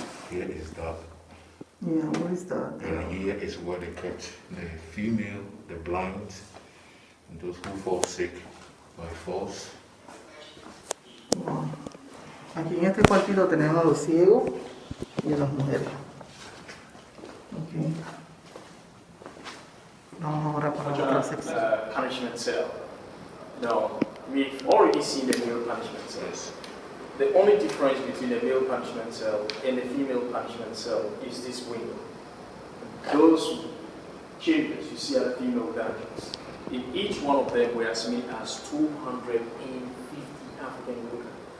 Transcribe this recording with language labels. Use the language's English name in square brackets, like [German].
[English] Here is that. Yeah, what is that? And here is where they kept the female, the blind, and those who fall sick by force. Wow. [Spanish] Aquí en este cuartito tenemos a los ciegos y a las mujeres. Okay. Vamos ahora para la otra sección. [English] Punishment cell. Now, we've already seen the male punishment cell. Yes. The only difference between the male punishment cell and the female punishment cell is this window. Those chambers you see are the female dungeons. In each one of them, we are as many as 250 African women.